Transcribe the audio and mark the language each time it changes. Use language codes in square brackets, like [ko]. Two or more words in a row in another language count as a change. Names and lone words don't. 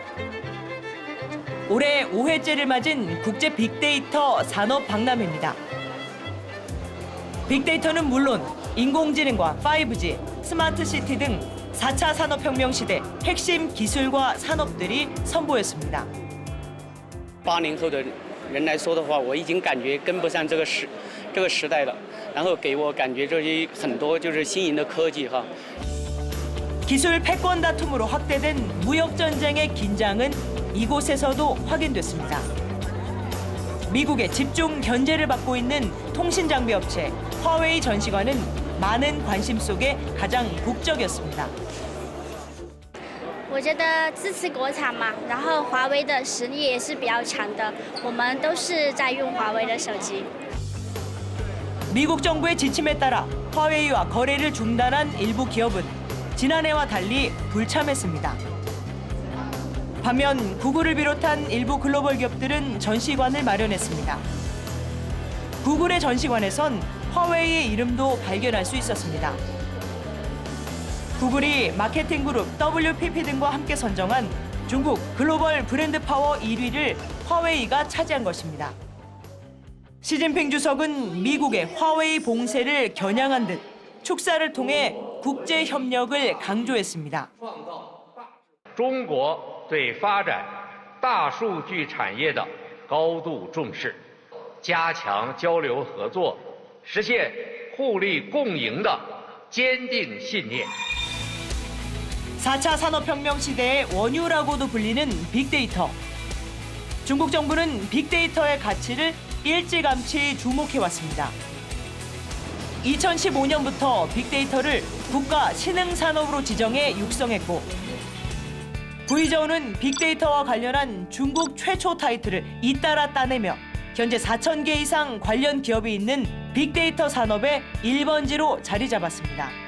[ko] 올해 5회째를 맞은 국제 빅데이터 산업 박람회입니다. 빅데이터는 물론 인공지능과 5G, 스마트시티 등 4차 산업혁명 시대 핵심 기술과 산업들이 선보였습니다. [zh] 80 后的人来说的话，我已经感觉跟不上这个时代了，然后给我感觉这很多就是新颖的科技哈。 [ko] 기술 패권 다툼으로 확대된 무역 전쟁의 긴장은 이곳에서도 확인됐습니다. 미국의 집중 견제를 받고 있는 통신 장비 업체 화웨이 전시관은 많은 관심 속에 가장 북적였습니다. [zh] 我觉得支持国产嘛，然后华为的实力也是比较强的，我们都是在用华为的手机。 [ko] 미국 정부의 지침에 따라 화웨이와 거래를 중단한 일부 기업은 지난해와 달리 불참했습니다. 반면 구글을 비롯한 일부 글로벌 기업들은 전시관을 마련했습니다. 구글의 전시관에선 화웨이의 이름도 발견할 수 있었습니다. 구글이 마케팅 그룹 WPP 등과 함께 선정한 중국 글로벌 브랜드 파워 1위를 화웨이가 차지한 것입니다. 시진핑 주석은 미국의 화웨이 봉쇄를 겨냥한 듯 축사를 통해 국제 협력을 강조했습니다. [zh] 中国对发展大数据产业的高度重视，加强交流合作，实现互利共赢的坚定信念。 [ko] 4차 산업혁명 시대의 원유라고도 불리는 빅데이터. 중국 정부는 빅데이터의 가치를 일찌감치 주목해왔습니다. 2015년부터 빅데이터를 국가 신흥산업으로 지정해 육성했고 구이저우는 빅데이터와 관련한 중국 최초 타이틀을 잇따라 따내며 현재 4,000개 이상 관련 기업이 있는 빅데이터 산업의 1번지로 자리 잡았습니다.